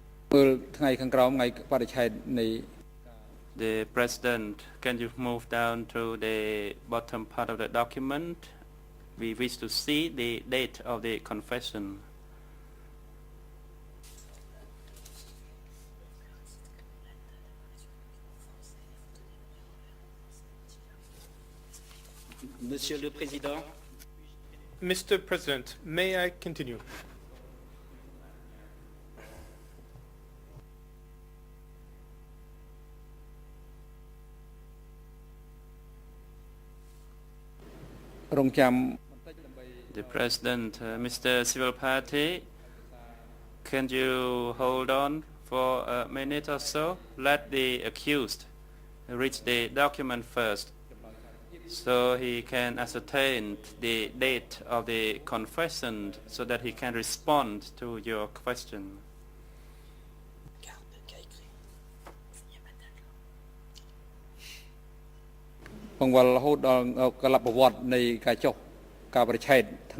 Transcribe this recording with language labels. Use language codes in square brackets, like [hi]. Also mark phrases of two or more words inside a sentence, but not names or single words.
[km] មើលថ្ងៃខាងក្រោមថ្ងៃបរិច្ឆេទនៃ [en] The President, can you move down to the bottom part of the document? We wish to see the date of the confession. [fr] Monsieur le Président, [en] Mr. President, may I continue? The President, Mr. Civil Party, can you hold on for a minute or so? Let the accused read the document first, so he can ascertain the date of the confession, so that he can respond to your question. [km] បង្វិលរហូតដល់កលប្រវត្តិនៃការចុះការបរិច្ឆេទថ្ងៃ